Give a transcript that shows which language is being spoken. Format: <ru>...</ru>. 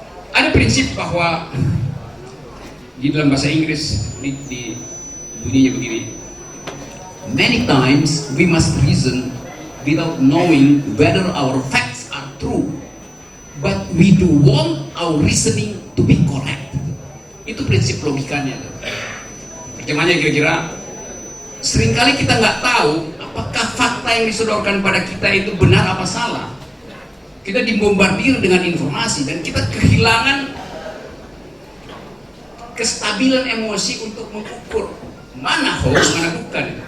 <id>Ada prinsip bahwa di dalam bahasa Inggris di bunyinya begini.</id> <en>Many times we must reason without knowing whether our facts are true, but we do want our reasoning to be correct.</en> <id>Itu prinsip logikanya. Bagaimana kira-kira? Seringkali kita nggak tahu apakah fakta yang disodorkan pada kita itu benar apa salah. Kita dibombardir dengan informasi dan kita kehilangan kestabilan emosi untuk mengukur mana hoax, mana bukan.</id>